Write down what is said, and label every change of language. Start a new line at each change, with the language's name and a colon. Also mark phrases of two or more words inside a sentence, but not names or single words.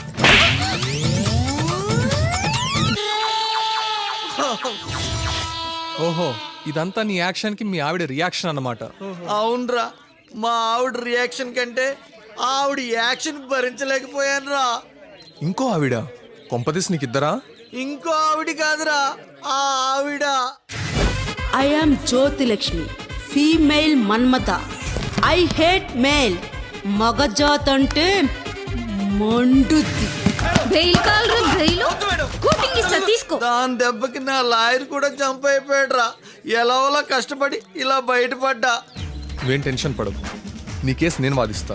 Telugu: ఓహో, ఇదంతా నీ యాక్షన్ కి మీ ఆవిడ రియాక్షన్ అన్నమాట. అవునరా, మా ఆవిడ రియాక్షన్ కంటే ఆవిడ యాక్షన్ భరించలేకపోయాను రా. ఇంకో ఆవిడ? కొంపదీసి నీకిద్దరా? ఇంకో ఆవిడ కాదురా, ఆ ఆవిడ.
English: I am Jyotilakshmi, female Manmata. I hate male.
Telugu: మగజాతంటే మండుద్ది. బెయిల్ కాల్ బెయిల్. కూటింగ్ ఇస్తా తీసుకో. దాని దెబ్బకి నా లాయర్ కూడా జంప్ అయిపోయాడు రా. ఎలావోలా కష్టపడి ఇలా బయటపడ్డా. నువ్వేం టెన్షన్ పడదు. నీ కేసు నేను వాదిస్తా.